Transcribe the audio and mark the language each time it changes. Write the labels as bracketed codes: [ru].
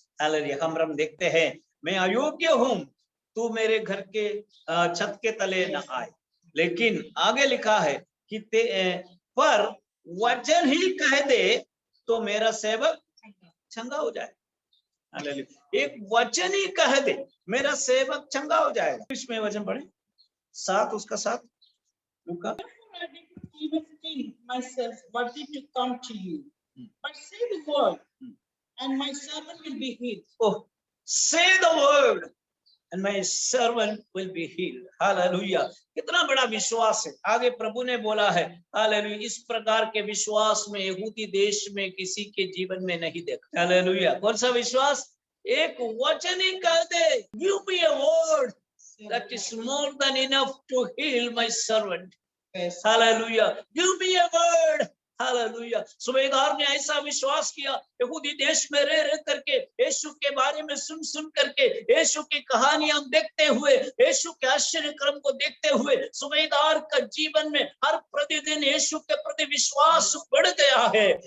[hi] Hallelujah, हम देखते हैं, मैं अयोग्य हूं, तू मेरे घर के छत के तले न आए, लेकिन आगे लिखा है कि पर वचन ही कह दे तो मेरा सेवक चंगा हो जाए। हालेलुया, एक वचन ही कह दे मेरा सेवक चंगा हो जाएगा। इसमें वचन पढ़े 7, उसका 7 लूका। [en] Even think myself worthy to come to you, but say the word, and my servant will be healed. Oh, say the word, and my servant will be healed. [hi] Hallelujah, कितना बड़ा विश्वास है। आगे प्रभु ने बोला है, हालेलुया, इस प्रकार के विश्वास में यहूदी देश में किसी के जीवन में नहीं देखा। हालेलुया, कौन सा विश्वास? एक वचन ही कह दे, [en] give me a word that is more than enough to heal my servant. Hallelujah, give me a word. [hi] Hallelujah, सूबेदार ने ऐसा विश्वास किया, यहूदी देश में रह करके यीशु के बारे में सुन करके, यीशु की कहानियां देखते हुए, यीशु के आश्चर्य कर्म को देखते हुए सूबेदार का जीवन में हर प्रतिदिन यीशु के प्रति विश्वास बढ़ गया है।